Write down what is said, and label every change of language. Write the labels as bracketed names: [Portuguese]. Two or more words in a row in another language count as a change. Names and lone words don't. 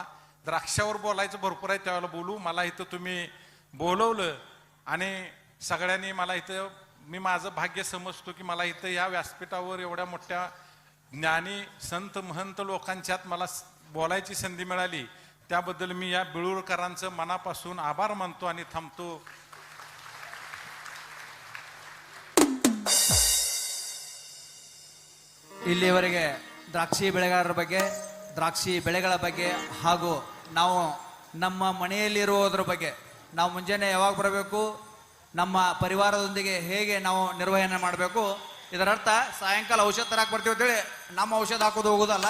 [Marathi] द्राक्षावर बोलायचं भरपूर आहे, त्यावेळेला बोलू. मला इथं तुम्ही बोलवलं आणि सगळ्यांनी मला इथं, मी माझं भाग्य समजतो की मला इथं या व्यासपीठावर एवढ्या मोठ्या ज्ञानी संत महंत लोकांच्यात मला बोलायची संधी मिळाली. त्याबद्दल मी या बिळूरकरांचं मनापासून आभार मानतो आणि थांबतो. [Kannada] ಇಲ್ಲಿವರೆಗೆ ದ್ರಾಕ್ಷಿ ಬೆಳೆಗಾರರ ಬಗ್ಗೆ, ದ್ರಾಕ್ಷಿ ಬೆಳೆಗಳ ಬಗ್ಗೆ ಹಾಗೂ ನಾವು ನಮ್ಮ ಮನೆಯಲ್ಲಿರುವುದರ ಬಗ್ಗೆ, ನಾವು ಮುಂಜಾನೆ ಯಾವಾಗ ಬರಬೇಕು, ನಮ್ಮ ಪರಿವಾರದೊಂದಿಗೆ ಹೇಗೆ ನಾವು ನಿರ್ವಹಣೆ ಮಾಡಬೇಕು, ಇದರರ್ಥ ಸಾಯಂಕಾಲ ಔಷಧ ತರಕ್ಕೆ ಬರ್ತೀವಿ ಅಂತೇಳಿ ನಮ್ಮ ಔಷಧ ಹಾಕೋದು ಹೋಗೋದಲ್ಲ.